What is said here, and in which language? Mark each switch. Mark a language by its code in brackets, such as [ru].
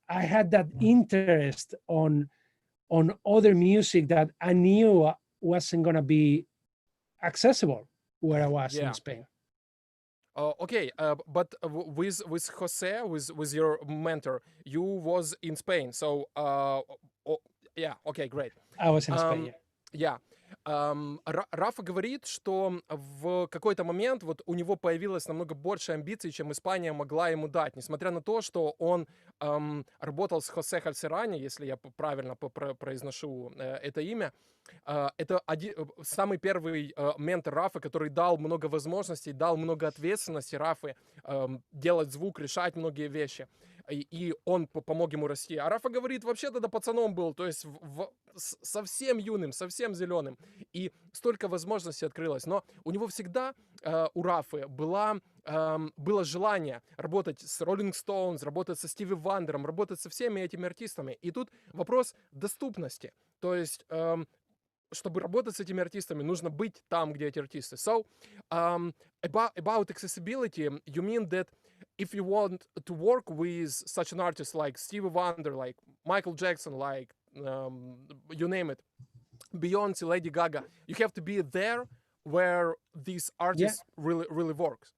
[en] I had that interest on other music that I knew wasn't going to be accessible where I was in Spain. Okay, but with Jose, with your mentor, you was in Spain. So Yeah, okay, great. I was in Spain. Um, yeah. [ru] Рафа говорит, что в какой-то момент вот у него появилось намного больше амбиций, чем Испания могла ему дать, несмотря на то, что он работал с Хосе Хальсерани, если я правильно произношу это имя. Это самый первый ментор Рафы, который дал много возможностей, дал много ответственности Рафы делать звук, решать многие вещи. И он помог ему расти. А Рафа говорит, вообще тогда пацаном был, то есть совсем юным, совсем зеленым. И столько возможностей открылось. Но у него всегда, у Рафы, было желание работать с Rolling Stones, работать со Стиви Вандером, работать со всеми этими артистами. И тут вопрос доступности. То есть чтобы работать с этими артистами, нужно быть там, где эти артисты. [en] So, about accessibility, you mean that if you want to work with such an artist like Stevie Wonder, like Michael Jackson, like you name it, Beyoncé, Lady Gaga, you have to be there where these artists really work.